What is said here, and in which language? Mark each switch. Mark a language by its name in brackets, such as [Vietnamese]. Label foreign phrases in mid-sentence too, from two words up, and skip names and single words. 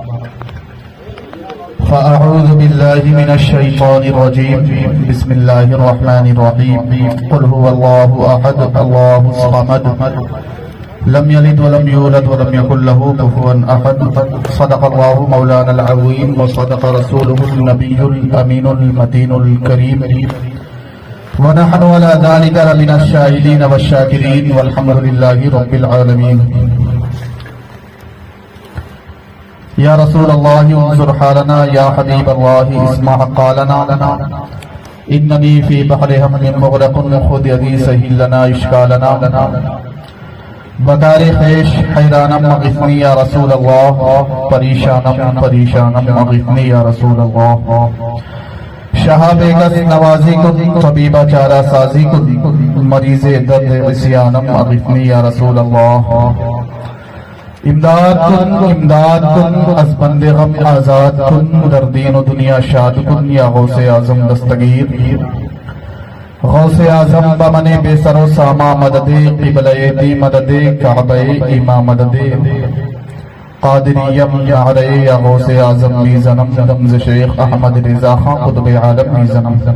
[Arabic] فأعوذ باللہ من الشیطان الرجیم، بسم اللہ الرحمن الرحیم، قل هو اللہ احد اللہ الصمد لم یلد ولم یولد ولم یکن له کفوا احد، صدق اللہ مولانا العظیم وصدق رسولہ النبی الامین المتین الکریم، ونحن على ذلك لمن الشاهدين والشاكرين والحمد لله رب العالمين۔ یا رسول اللہ انظر حالنا، یا حبیب اللہ اسمع قالنا، اننی فی بحر ہم مغرق خذ یدی سہل لنا اشکالنا، [Persian] بدار خیش حیرانم [Arabic] اغثنی یا رسول اللہ، [Persian] پریشانم پریشانم [Arabic] اغثنی یا رسول اللہ، [Persian] شہاب گس نوازی کن، طبیبہ چارہ سازی کن، مریض درد عصیانم [Arabic] اغثنی یا رسول اللہ، [Persian] امداد کن از بند غم آزاد کن، در دین و دنیا شاد کن یا غوث اعظم دستگیر، غوث اعظم بمن بے سر و ساما مدد، قبلہ دی مدد، کعبہ ایما مدد، قادریم نعرے یا غوث اعظم میزنم، دمز شیخ احمد رضا خان قطب عالم میزنم۔